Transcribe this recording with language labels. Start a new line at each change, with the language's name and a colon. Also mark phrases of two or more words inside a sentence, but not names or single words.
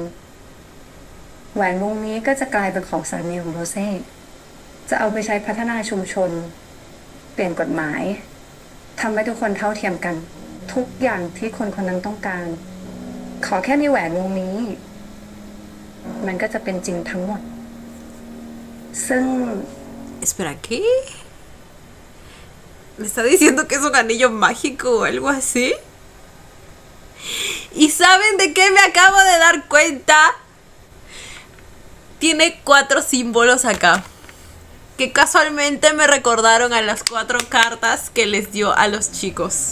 Thai: แหวนวงนี้ก็จะกลายเป็นของสามีของโรเซ่ จะเอาไปใช้พัฒนาชุมชน เปลี่ยนกฎหมายทำให้ทุกคนเท่าเทียมกัน ทุกอย่างที่คนคนนั้นต้องการ ขอแค่มีแหวนวงนี้ มันก็จะเป็นจริงทั้งหมด ซึ่ง
Spanish: Espera, ¿qué? ¿Me está diciendo que es un anillo mágico o algo así? ¿Y saben de qué me acabo de dar cuenta? Tiene 4 símbolos acá, que casualmente me recordaron a las 4 cartas que les dio a los chicos.